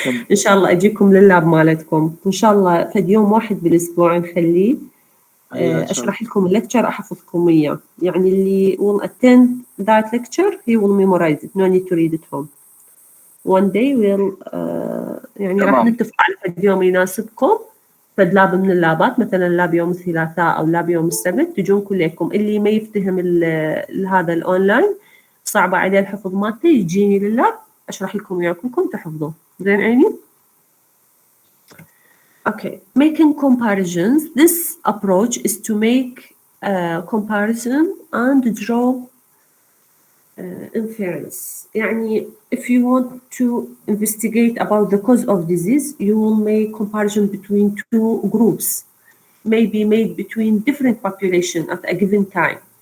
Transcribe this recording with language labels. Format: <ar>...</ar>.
<ar>ان شاء الله اجيكم لللاب مالتكم، وان شاء الله فد يوم واحد بالاسبوع نخليه اشرح لكم اللكتشر احفظكم اياه. يعني اللي</ar> <en>will attend that lecture he will memorize it, no need to read it home. One day we'll</en> <ar>يعني راح نتفق على فد يوم يناسبكم، فد لاب من اللابات، مثلا لاب يوم الثلاثاء او لاب يوم السبت، تجون كلكم. اللي ما يفتهم هذا الاونلاين صعبه عليه الحفظ مالته يجيني لللاب اشرح لكم اياه كلكم تحفظوه. زين عيني؟</ar> <en>Okay, making comparisons. This approach is to make a comparison and draw inference.</en> <ar>يعني</ar> <en>if you want to investigate about the cause of disease, you will make comparison between two groups, maybe made between different population at a given time.</en>